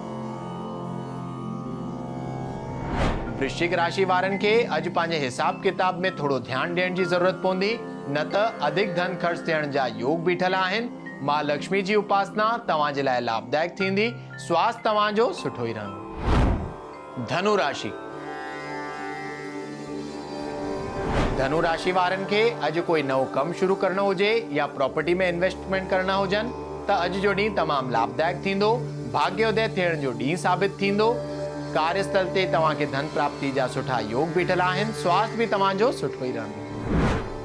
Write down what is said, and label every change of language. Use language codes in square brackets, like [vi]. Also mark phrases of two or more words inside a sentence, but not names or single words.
[sd] वृश्चिक राशि वारनि खे अॼु पंहिंजे हिसाब किताब में थोरो ध्यानु ॾियण जी ज़रूरत पवंदी, न त अधिक धन ख़र्च थियण जा योग बीठल आहिनि। मां लक्ष्मी जी उपासना तव्हां जे लाइ लाभदायक थींदी। स्वास्थ्य तव्हांजो सुठो ई रहंदो। धनु राशि। धनु राशि वारनि खे अॼु कोई नओं कमु शुरू करणो हुजे या प्रॉपर्टी में इन्वेस्टमेंट करणा हुजनि, त अॼु जो ॾींहुं तमामु लाभदायक थींदो। भाग्योदय थियण जो ॾींहुं साबित थींदो। कार्यस्थल ते तव्हांखे धन प्राप्ति जा सुठा योग बीठल आहिनि। स्वास्थ्य बि तव्हांजो सुठो ई रहंदो।